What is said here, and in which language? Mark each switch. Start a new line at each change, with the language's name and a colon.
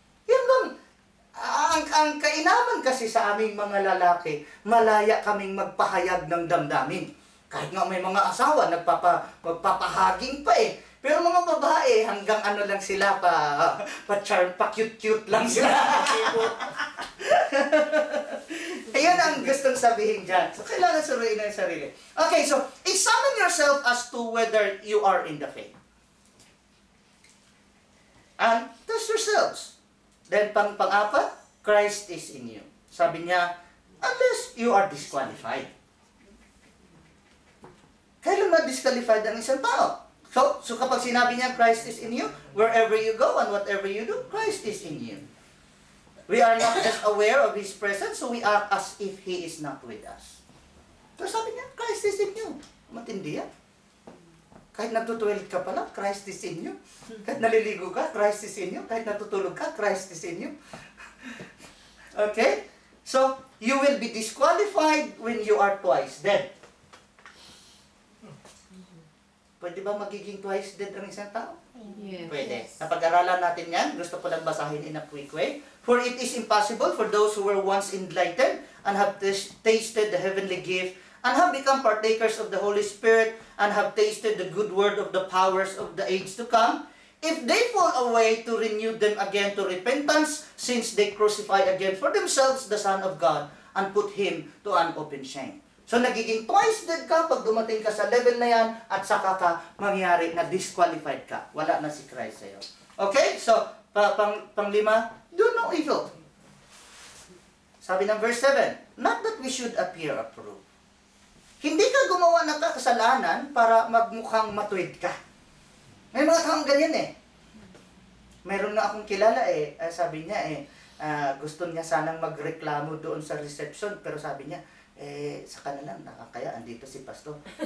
Filipino: Yan bang, ang kainaman kasi sa aming mga lalaki, malaya kaming magpahayag ng damdamin. Kahit nga may mga asawa, magpapahaging pa eh. Pero mga babae, hanggang ano lang sila, pa-charm, pa-cute-cute lang sila. Ayan ang gustong sabihin dyan. So, kailangan suruin ang sarili.
English: Okay, so, examine yourself as to whether you are in the faith. And test yourselves. Then, pang-apat, Christ is in you.
Filipino: Sabi niya,
English: unless you are disqualified.
Filipino: Kailan ma-disqualified ang isang tao?
English: So
Filipino: kapag sinabi niya,
English: Christ is in you, wherever you go and whatever you do, Christ is in you. We are not just aware of His presence, so we act as if He is not with us. So
Filipino: sabi niya,
English: Christ is in you.
Filipino: Matindi yan. Kahit nagtutuwid ka pala,
English: Christ is in you.
Filipino: Kahit naliligo ka,
English: Christ is in you.
Filipino: Kahit natutulog ka,
English: Christ is in you. Okay? So, you will be disqualified when you are twice dead.
Filipino: Pwede ba magiging twice dead ang isang tao?
English: Yes.
Filipino: Pwede. Napag-aralan natin yan. Gusto ko lang basahin
English: in a quick way. For it is impossible for those who were once enlightened and have tasted the heavenly gift and have become partakers of the Holy Spirit and have tasted the good word of the powers of the age to come, if they fall away, to renew them again to repentance, since they crucify again for themselves the Son of God and put Him to an open shame.
Filipino: So, nagiging twice dead ka pag dumating ka sa level na yan at saka ka mangyari na disqualified ka. Wala na si Christ sa'yo. Okay?
English: So, panglima, do no evil.
Filipino: Sabi ng
English: verse 7, not that we should appear approved.
Filipino: Hindi ka gumawa ng kasalanan para magmukhang matuwid ka. May mga taong ganyan eh. Mayroon na akong kilala sabi niya gusto niya sanang magreklamo doon sa reception, pero sabi niya, sa kanila, nakakaya, andito si pastor.